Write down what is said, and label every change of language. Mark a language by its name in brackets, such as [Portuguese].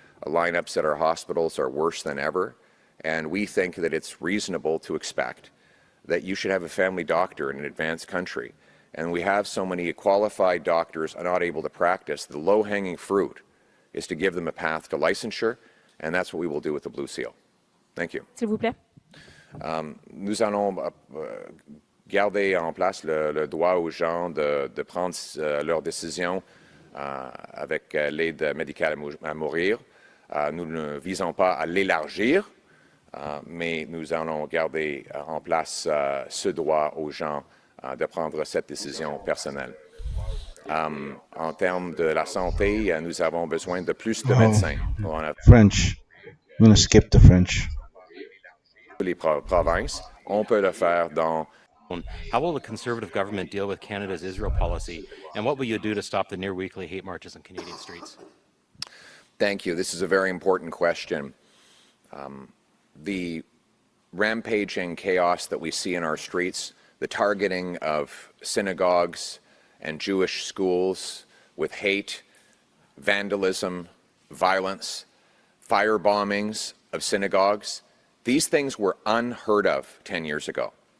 [English] Lineups at our hospitals are worse than ever, and we think that it's reasonable to expect that you should have a family doctor in an advanced country. And we have so many qualified doctors are not able to practice. The low-hanging fruit is to give them a path to licensure, and that's what we will do with the blue seal. Thank you. [French] S'il vous plaît. Nous allons garder en place le droit aux gens de prendre leurs décisions avec l'aide médicale à mourir. Nous ne visons pas à l'élargir, mais nous allons garder en place ce droit aux gens de prendre cette décision personnelle. En termes de la santé, nous avons besoin de plus de médecins. [English] French. I'm going to skip the French. [French] Les provinces, on peut le faire dans. [English] How will the Conservative government deal with Canada's Israel policy, and what will you do to stop the near-weekly hate marches on Canadian streets? Thank you. This is a very important question. The rampaging chaos that we see in our streets, the targeting of synagogues and Jewish schools with hate, vandalism, violence, fire bombings of synagogues, these things were unheard of 10 years ago.